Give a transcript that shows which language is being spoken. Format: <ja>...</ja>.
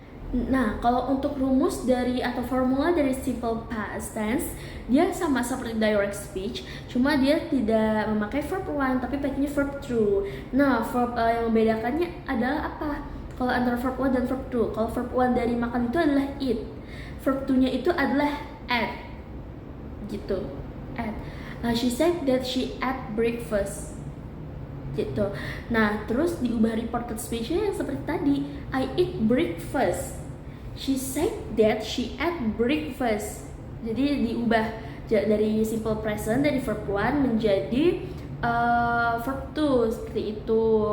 <id>Nah, kalau untuk rumus dari atau formula dari simple past tense, dia sama seperti direct speech, cuma dia tidak memakai verb 1 tapi pakainya verb 2. Nah, verb yang membedakannya adalah apa? Kalau antara verb 1 dan verb 2. Kalau verb 1 dari makan itu adalah eat. Verb 2-nya itu adalah ate. Gitu. Ate.</id> <en>She said that she ate breakfast.</en> <id>Gitu. Nah, terus diubah reported speech-nya yang seperti tadi,</id> <en>I eat breakfast. She said that she ate breakfast.</en> <id>Jadi diubah dari simple present dari verb 1 menjadi verb 2 seperti itu.</id>